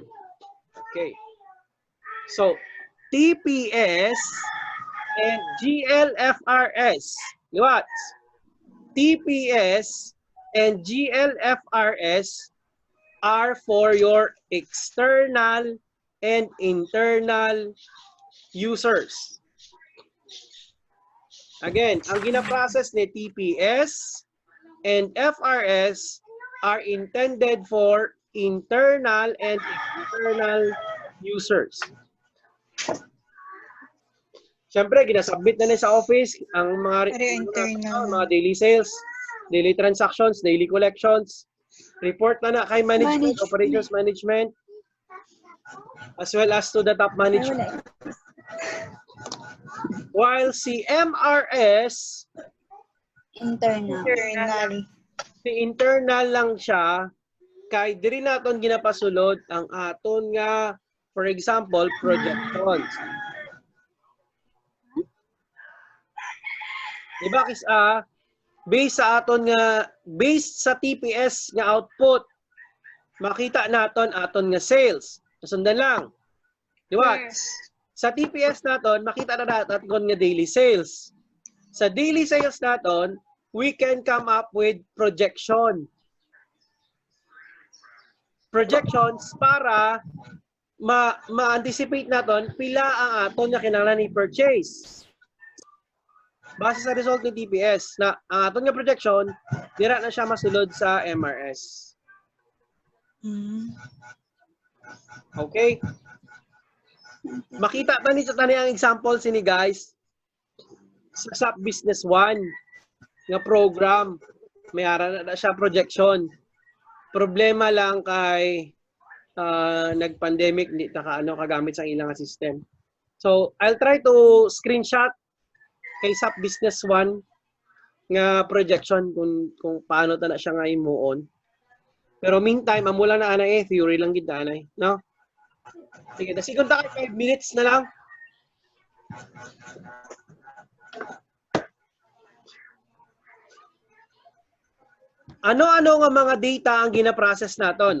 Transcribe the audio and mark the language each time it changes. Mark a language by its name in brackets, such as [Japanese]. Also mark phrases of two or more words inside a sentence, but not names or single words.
[English] Okay. So, TPS and GLFRS. What? TPS and GLFRS are for your external and internal users. Again, [Hiligaynon] ang gina-process ni [English] TPS and FRS are intended for internal and external users. [Hiligaynon] Siyempre, ginasubmit na sa office ang mga [English] daily sales, daily transactions, daily collections. Report [Hiligaynon] na kay [English] management, operations management, as well as to the top management. While si MRS, Internal. [Hiligaynon] si internal lang siya, kay diri naton ginapasulod ang aton nga For example, projections. Diba based sa aton nga based sa TPS nga output, makita naton aton nga sales. Nasundan lang. Di ba? [English] Yes. [Hiligaynon] Sa TPS naton, makita na naton nga [English] daily sales. [Hiligaynon] Sa [English] daily sales [Hiligaynon] naton, [English] we can come up with projection. [Hiligaynon] Projections para ma-anticipate naton pila ang aton nga kinahanglan i-purchase. Base sa result ng TPS na ang aton nga projection, dira na siya masulod sa MRS. [English] Okay? [Hiligaynon] Makita pa ni sa tani ang example sini guys sa SAP Business 1 nga program, may ara na siya projection. Problema lang kay nag-pandemic, hindi kagamit sa ilang system. So, [English] I'll try to screenshot [Hiligaynon] kay SAP Business 1 nga projection kung paano ta na siya nga imuon. Pero meantime, amula na anay theory lang gid anay, no? Sige, dasigod ta kay 5 minutes na lang. Ano-ano nga mga data ang gina-process naton?